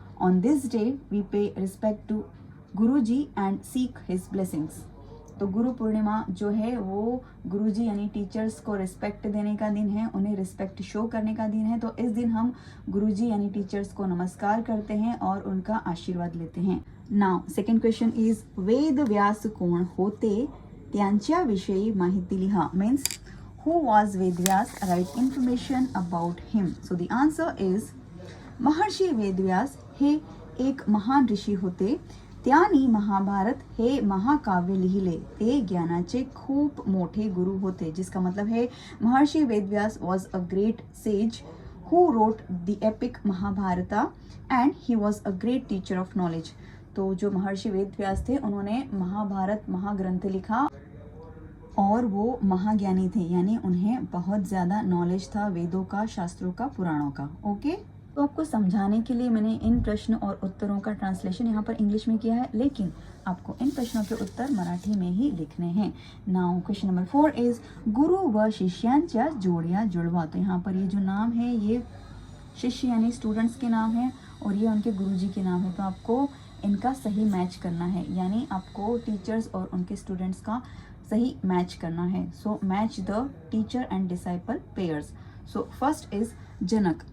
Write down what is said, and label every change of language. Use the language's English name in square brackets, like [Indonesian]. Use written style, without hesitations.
[English] On this day we pay respect to Guruji and seek his blessings. [Hindi] तो गुरु पूर्णिमा जो है वो गुरुजी यानी टीचर्स को रिस्पेक्ट देने का दिन है, उन्हें रिस्पेक्ट शो करने का दिन है। तो इस दिन हम गुरुजी यानी टीचर्स को नमस्कार करते हैं और उनका आशीर्वाद लेते हैं। [English] now second question is [Marathi] Ved Vyas कोण होते त्यांच्याविषयी माहिती लिहा। [English] Means who was Vedvyas? Write information about him. So the answer is [Marathi] महर्षी वेदव्यास हे एक महान ऋषी होते, त्यांनी महाभारत हे महाकाव्य लिहिले, ते ज्ञानाचे खूप मोठे गुरु होते। [Hindi] जिसका मतलब है [English] Maharshi Vedvyas was a great sage who wrote the epic Mahabharata and he was a great teacher of knowledge। [Hindi] तो जो महर्षि वेदव्यास थे उन्होंने महाभारत महाग्रंथ लिखा और वो महाज्ञानी थे, यानी उन्हें बहुत ज़्यादा नॉलेज था वेदों का, शास्त्रों का, पुराणों का। ओके, तो आपको समझाने के लिए मैंने इन प्रश्न और उत्तरों का ट्रांसलेशन यहाँ पर इंग्लिश में किया है, लेकिन आपको इन प्रश्नों के उत्तर मराठी में ही लिखने हैं। [English] now question number 4 is [Marathi] गुरु व शिष्यांच्या जोड्या जुळवा। [Hindi] तो यहाँ पर ये जो नाम है ये शिष्य यानी स्टूडेंट्स के नाम है और ये उनके गुरुजी के नाम है। तो आपको इनका सही मैच करना है, यानी आपको टीचर्स और उनके स्टूडेंट्स का सही मैच करना है। [English] So match the teacher and disciple pairs. So first is Janak.